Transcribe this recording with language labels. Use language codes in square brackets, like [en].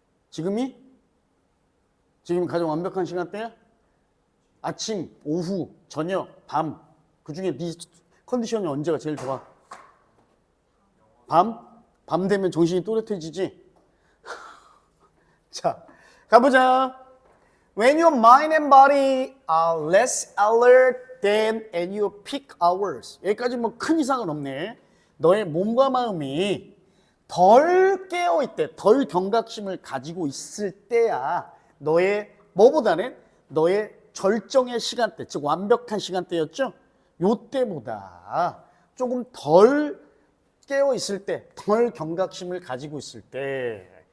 [ko] 지금이 가장 완벽한 시간대야? 아침, 오후, 저녁, 밤. 그 중에 네 컨디션이 언제가 제일 좋아? 밤 되면 정신이 또렷해지지? 자, 가보자. [en] When your mind and body are less alert than at your peak hours. [ko] 여기까지 뭐 큰 이상은 없네. 너의 몸과 마음이 덜 깨어있대, 덜 경각심을 가지고 있을 때야 너의 뭐보다는 너의 절정의 시간대, 즉 완벽한 시간대였죠? 요때보다 조금 덜 깨어있을 때, 덜 경각심을 가지고 있을 때.